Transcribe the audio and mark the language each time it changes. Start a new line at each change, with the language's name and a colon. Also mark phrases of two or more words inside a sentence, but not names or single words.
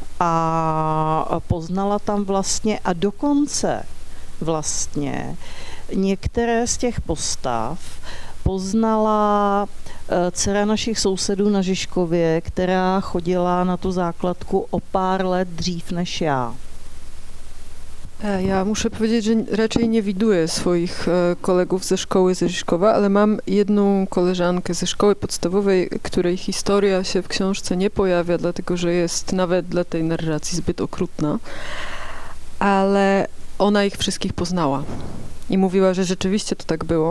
Czech: A poznala tam vlastně a dokonce vlastně některé z těch postav poznala dcera našich sousedů na Žižkově, která chodila na tu základku o pár let dřív než já.
Polish: Ja muszę powiedzieć, że raczej nie widuję swoich kolegów ze szkoły ze Žižkova, ale mam jedną koleżankę ze szkoły podstawowej, której historia się w książce nie pojawia, dlatego że jest nawet dla tej narracji zbyt okrutna, ale ona ich wszystkich poznała i mówiła, że rzeczywiście to tak było.